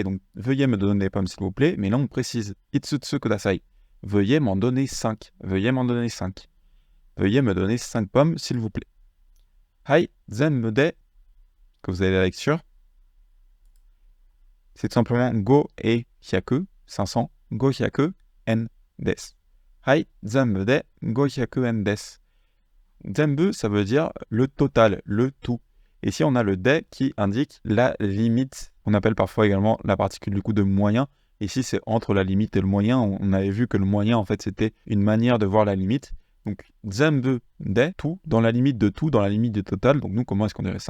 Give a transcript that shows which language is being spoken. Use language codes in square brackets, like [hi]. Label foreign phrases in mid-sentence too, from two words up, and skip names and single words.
[fr] Donc veuillez me donner des pommes, s'il vous plaît. Mais là, on précise. [ja] 五つください. [fr] Veuillez m'en donner 5. Veuillez m'en donner 5. Veuillez me donner 5 pommes, s'il vous plaît. [ja] はい、全部で. [fr] Que vous avez la lecture. C'est tout simplement [ja] 五え百. [fr] 500. [ja] 五百円です。はい、全部で五百円です. [fr] Zenbu, ça veut dire le total, le tout. Et ici, on a le de qui indique la limite. On appelle parfois également la particule du coup de moyen. Ici, c'est entre la limite et le moyen. On avait vu que le moyen, en fait, c'était une manière de voir la limite. Donc, [ja] 全部で, [fr] tout, dans la limite de tout, dans la limite du total. Donc, nous, comment est-ce qu'on dirait ça?